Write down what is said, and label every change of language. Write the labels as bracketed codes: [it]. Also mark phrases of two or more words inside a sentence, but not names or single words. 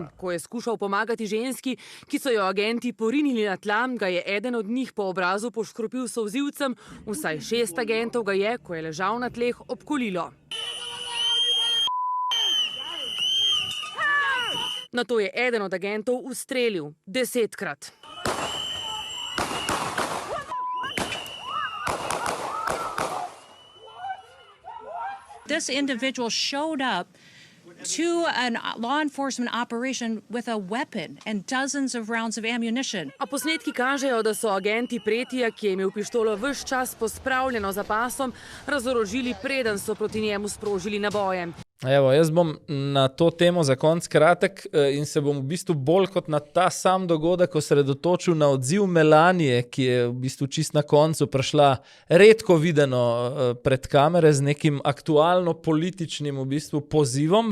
[sl] Ko je skušal pomagati ženski, ki so jo agenti porinili na tla, ga je eden od njih po obrazu poškropil solzivcem. Vsaj 6 agentov ga je, ko je ležal na tleh, obkolilo. Nato je eden od agentov ustrelil 10-krat. [en] This individual showed up to a law enforcement operation with a weapon and dozens of rounds of ammunition. [sl] A posnetki kažejo, da so agenti Pretija, ki je imel pištolo ves čas pospravljeno za pasom, razorožili, preden so proti njemu sprožili naboje. Evo, jaz bom na to temo za konc kratek in se bom v bistvu bolj kot na ta sam dogodek osredotočil na odziv Melanije, ki je v bistvu čist na koncu prišla redko videno pred kamere z nekim aktualno političnim v bistvu pozivom.